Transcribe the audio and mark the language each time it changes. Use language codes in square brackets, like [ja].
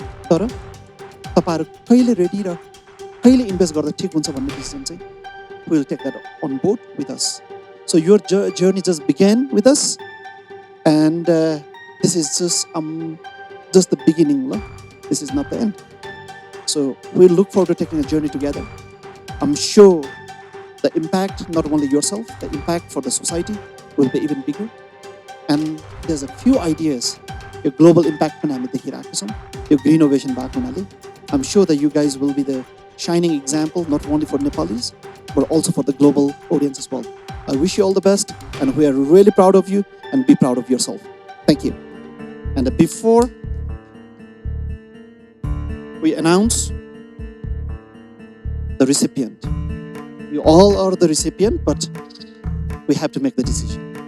[ne] तर तपाईँहरू कहिले रेडी र कहिले इन्भेस्ट गर्दा ठिक हुन्छ भन्ने डिसिजन चाहिँ [en] we will take that on board with us. So your journey just began with us, and this is just the beginning. This is not the end. So we look forward to taking a journey together. I'm sure the impact, not only yourself, the impact for the society will be even bigger. And there's a few ideas. Your global impact [ne] पनि हामी देखिरहेको छौँ. [en] Your green innovation [ne] भएको हुनाले [en] I'm sure that you guys will be the shining example, not only for Nepalis, but also for the global audience as well. I wish you all the best, and we are really proud of you, and be proud of yourself. Thank you. And before we announce the recipient, you all are the recipient, but we have to make the decision.